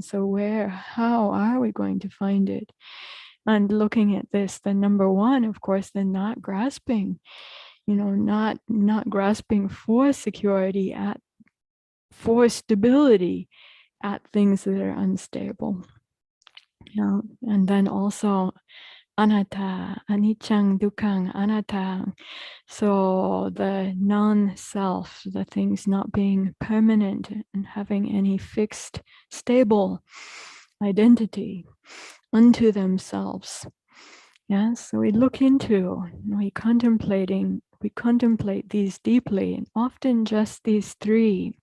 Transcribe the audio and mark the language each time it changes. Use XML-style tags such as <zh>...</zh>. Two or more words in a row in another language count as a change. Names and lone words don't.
<en>So how are we going to find it? And looking at this, the number one, of course, then not grasping, not grasping for security, for stability at things that are unstable. And then also</en> <pi>anatta, anicca, dukkha, anatta.</pi> <en>So the non-self, the things not being permanent and having any fixed, stable identity unto themselves. Yes, so we look into, we contemplate these deeply, and often just these three.</en>